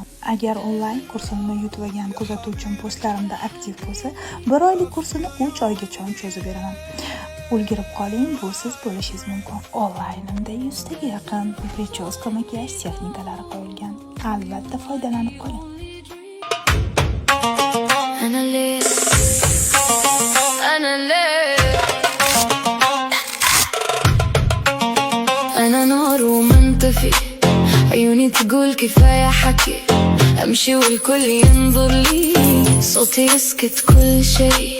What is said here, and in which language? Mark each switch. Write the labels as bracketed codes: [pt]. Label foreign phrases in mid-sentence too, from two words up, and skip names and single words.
[uz] Agar onlayn kursimni yutmagan kuzatuvchim postlarimda aktiv bo'lsa, 1 oylik kursini 3 oygacha cho'zib beraman. Ulgurib qoling, bu siz bo'lishingiz mumkin. Onlaynimda 100 taga yaqin prichoska makiyaj texnikalari qo'yilgan. Albatta foydalanib qoling. [ar] أنا نار ومنطفي، عيوني تقول كفاية حكي، أمشي والكل ينظر لي، صوتي يسكت كل شيء.